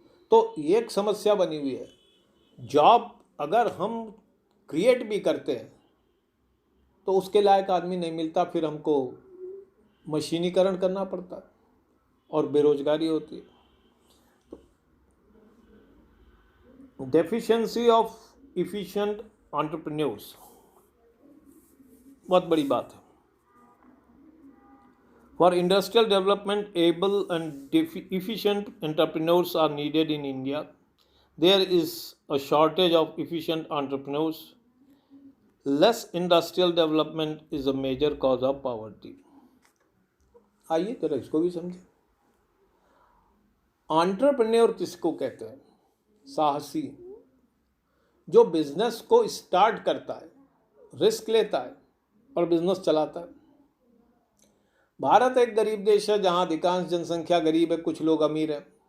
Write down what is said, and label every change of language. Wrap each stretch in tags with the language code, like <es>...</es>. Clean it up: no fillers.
<hi>तो ये एक समस्या बनी हुई है। जॉब अगर हम क्रिएट भी करते हैं तो उसके लायक आदमी नहीं मिलता, फिर हमको मशीनीकरण करना पड़ता है और बेरोजगारी होती है।</hi> <en>deficiency of efficient entrepreneurs</en> <hi>बहुत बड़ी बात है।</hi> <en>For industrial development, able and efficient entrepreneurs are needed in India. There is a shortage of efficient entrepreneurs. Less industrial development is a major cause of poverty.</en> <hi>आइए जरा इसको भी समझें। Entrepreneur किसको कहते हैं? साहसी, जो बिजनेस को स्टार्ट करता है, रिस्क लेता है और बिजनेस चलाता है। भारत एक गरीब देश है जहाँ अधिकांश जनसंख्या गरीब है, कुछ लोग अमीर हैं।</hi>